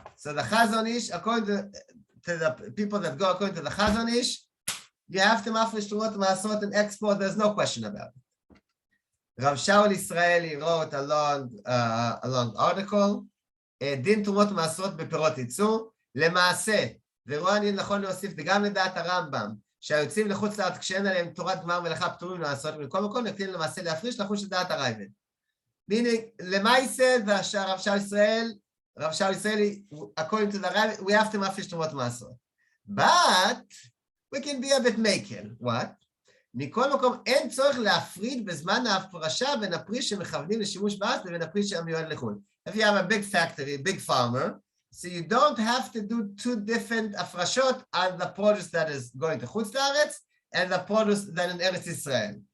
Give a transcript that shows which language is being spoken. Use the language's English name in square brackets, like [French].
[English] So the Chazon Ish, according to the people that go according to the Chazon Ish, you have to mafresh Terumot and Ma'aserot and export. There's no question about it. Rav Shaul Israeli wrote a long article. [Hebrew] דין תרומות ומעשרות בפירות ייצור. למעשה, ורואה אני נכון להוסיף, וגם לדעת הרמב"ם, שהיוצאים לחוץ לארץ כשאין עליהם תורת גמר מלאכה פטורים לעשות, ומכל מקום נקטין למעשה להפריש לחוש לדעת הרייבד. [English] Meaning, למעשה, והרב שאול ישראלי, according to the Rabbi, we have to מפריש תרומות ומעשרות. But, we can be a bit maker. What? [Hebrew] מכל מקום, אין צורך להפריד בזמן ההפרשה בין הפריש שמכוונים לשימוש בארץ לבין הפריש שמיועד לחו"ל. [English] If you have a big factory, a big farmer, so you don't have to do two different הפרשות on the produce that is going to חוץ לארץ and the produce that in Eretz Israel.